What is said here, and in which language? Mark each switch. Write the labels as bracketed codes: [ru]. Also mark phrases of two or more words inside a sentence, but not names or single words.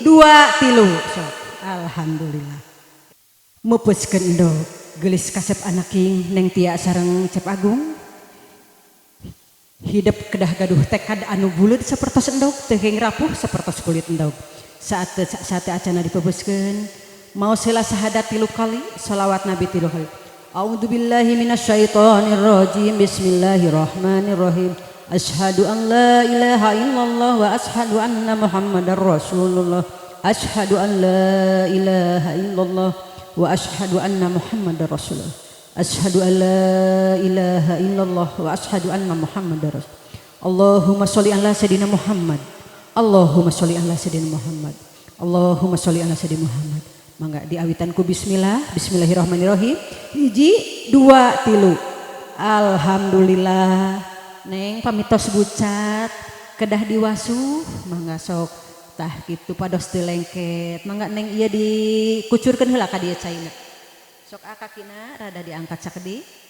[su] Sok alhamdulillah meupeskeun endog geulis kasep anaking neng tia sareng cep agung hidup kedah gaduh tekad anu buleud sapertos endog teu keng rapuh sapertos kulit endog saat acana dipeupeskeun maos heula sahadat 3 kali shalawat nabi 3 [ar] kali أعوذ بالله من الشيطان الرجيم بسم الله الرحمن الرحيم أشهد أن لا إله إلا الله وأشهد أن محمدا رسول الله أشهد أن لا إله إلا الله وأشهد أن محمدا رسول الله أشهد أن لا إله إلا الله وأشهد أن محمدا رسول الله اللهم صل على سيدنا محمد اللهم صل على سيدنا محمد اللهم صل على سيدنا محمد Allahumma sholli ala sayyidina Muhammad Allahumma sholli ala sayyidina Muhammad. [su] Mangga diawitan ku bismillahirrahmanirrahim 1, 2, 3. Alhamdulillah neng pamitos bucat kedah diwasuh mangga sok tah kitu pados teu lengket mangga neng ieu dikucurkeun heula ka dieu caina sok kakina rada diangkat sakedi